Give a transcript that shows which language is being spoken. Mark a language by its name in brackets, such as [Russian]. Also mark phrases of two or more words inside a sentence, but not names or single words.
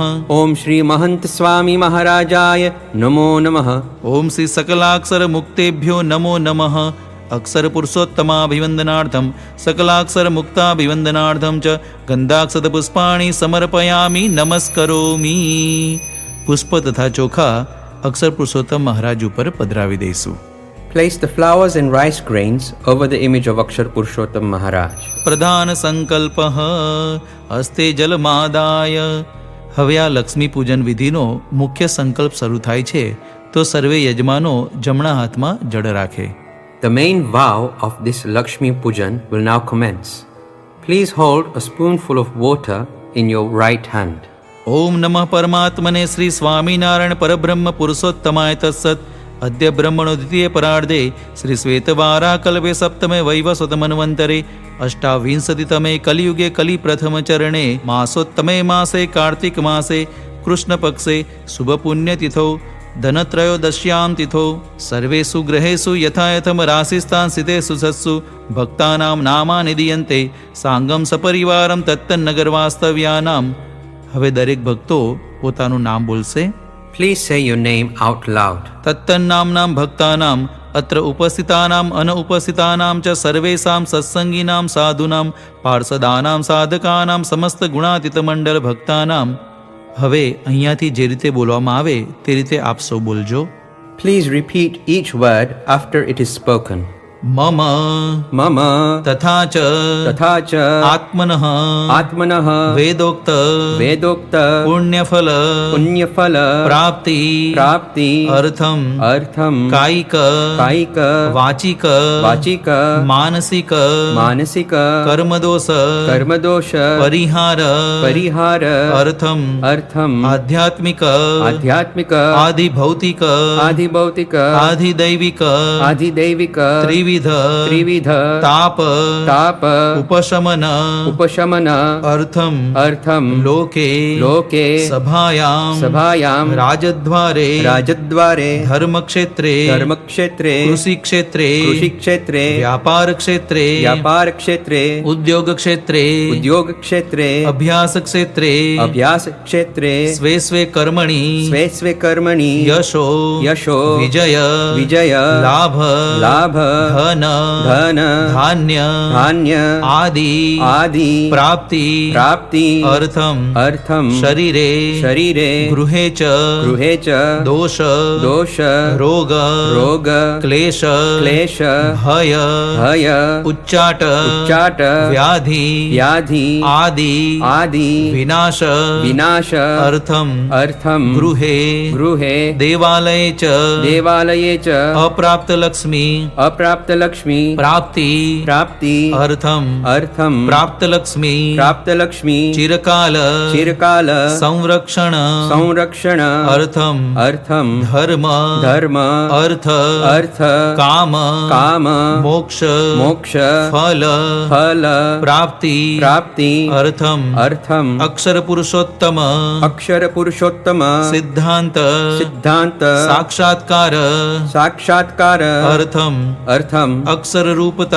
[Sanskrit] ॐ श्री महंत स्वामी महाराजाय नमो नमः. ॐ श्री सकलाक्षर मुक्तेभ्यो नमो नमः. अक्षर पुरुषोत्तमाभिवन्दनार्थं सकलाक्षर मुक्ताभिवन्दनार्थं च गन्धाक्षत पुष्पाणि समर्पयामि नमस्करोमि. [Gujarati] પુષ્પ તથા ચોખા અક્ષર પુરુષોત્તમ મહારાજ ઉપર પધરાવી દઈશું. [English] Place the flowers and rice grains over the image of Akshar Purushottam Maharaj. [Sanskrit] પ્રધાન સંકલ્પ હસ્તે જલમાદાય. [Gujarati] હવે આ લક્ષ્મી પૂજન વિધિનો મુખ્ય સંકલ્પ શરૂ થાય છે તો સર્વે યજમાનો જમણા હાથમાં જળ રાખે. [English] The main vow of this Lakshmi Pujan will now commence. Please hold a spoonful of water in your right hand. [Sanskrit] ઓમ નમઃ પરમાત્મને શ્રી સ્વામિનારાયણ પરબ્રહ્મ પુરુષોત્તમાય તત્સત. અદ્ય બ્રહ્મણો દ્વિતીય પરાર્ધે શ્રી શ્વેતવારાકલ્પે સપ્તમે વૈવસ્વતમન્વંતરે અષ્ટાવિંશતિતમે કલિયુગે કલિ પ્રથમ ચરણે માસોત્તમે માસે કાર્તિક માસે કૃષ્ણપક્ષે શુભપુણ્યતિથો ધનત્રયોદશ્યામ તિથો સર્વેષુ ગ્રહેષુ યથાયથમ રાશિસ્તાન સ્થિતેષુ સત્સુ ભક્તાનામ નામાનિ દીયન્તે સાંગમ સપરિવારમ તત્તન્નગર વાસ્તવ્યાનામ. [Gujarati] હવે દરેક ભક્તો પોતાનું નામ બોલશે. [English] Please say your name out loud. [Sanskrit] તત્તન્નામનામ ભક્તાનામ અત્ર ઉપસ્થિતાનામ અનઉપસ્થિતાનામ ચ સર્વેષામ સત્સંગીનામ સાધુનામ પાર્ષદાનામ સાધકાનામ સમસ્ત ગુણાતીત મંડળ ભક્તાનામ. [Gujarati] હવે અહીંયાથી જે રીતે બોલવામાં આવે તે રીતે આપ સૌ બોલજો. [English] Please repeat each word after it is spoken. [Sanskrit] મમ Mama તથા ચ तथा च આત્મનઃ आत्मनः વેદોક્ત वेदोक्त પુણ્યફલ पुण्यफल પ્રાપ્તિ प्राप्ति અર્થમ अर्थम કાયિક कायिक વાચિક वाचिक માનસિક मानसिक કર્મદોષ कर्मदोष પરિહાર परिहार અર્થમ अर्थम આધ્યાત્મિક आध्यात्मिक આધિભૌતિક आधिभौतिक આધિદૈવિક आधिदैविक ત્રિવિધ त्रिविध તાપ ताप ઉપશમન उपशमन અર્થમ अर्थम લોકે लोके સભાયામ सभायां રાજદ્વારે राजद्वारे ધર્મક્ષેત્રે धर्मक्षेत्रे કૃષિક્ષેત્રે कृषिक्षेत्रे વ્યાપાર ક્ષેત્રે व्यापार क्षेत्रे ઉદ્યોગ ક્ષેત્રે उद्योग क्षेत्रे અભ્યાસ ક્ષેત્રે अभ्यास क्षेत्रे સ્વે સ્વે કર્મણિ स्वे स्वे कर्मणि યશો यशो વિજય विजय લાભ लाभ ધન धन ધાન્ય धान्य આદિ आदि પ્રાપ્તિ प्राप्ति અર્થમ अर्थम શરીરે शरीरे ગૃહે ચ गृहे च દોષ दोष રોગ रोग ક્લેશ क्लेश ભય भय ઉચ્ચાટ उच्चाट વ્યાધિ व्याधि આદિ आदि વિનાશ विनाश અર્થમ अर्थम ગૃહે गृहे દેવાલયે ચ देवालये च અપ્રાપ્ત લક્ષ્મી अप्राप्त लक्ष्मी પ્રાપ્તિ प्राप्ति અર્થમ अर्थम પ્રાપ્ત લક્ષ્મી प्राप्त लक्ष्मी ચિરકાલ चिरकाल સંરક્ષણ संरक्षण અર્થમ अर्थम ધર્મ धर्म અર્થ अर्थ કામ काम મોક્ષ मोक्ष ફલ फल પ્રાપ્તિ प्राप्ति અર્થમ अर्थम અક્ષર પુરુષોત્તમ अक्षर पुरुषोत्तम સિદ્ધાંત सिद्धांत સાક્ષાત્કાર साक्षात्कार અર્થમ अर्थम artham અક્ષરરૂપતા